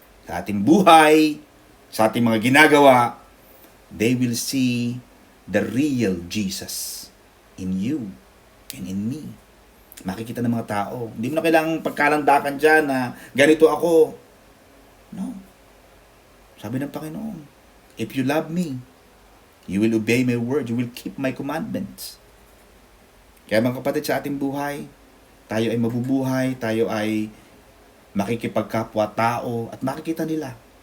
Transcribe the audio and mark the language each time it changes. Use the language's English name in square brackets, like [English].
[Filipino] sa ating buhay, sa ating mga ginagawa, [English] they will see the real Jesus in you and in me. [Filipino] Makikita ng mga tao. Hindi mo na kailangang pagkalandakan dyan na ganito ako. [English] No. [Filipino] Sabi ng Panginoon, [English] if you love me, you will obey my word, you will keep my commandments. [Filipino] Kaya mga kapatid, sa ating buhay, tayo ay mabubuhay, tayo ay makikipagkapwa-tao, at makikita nila.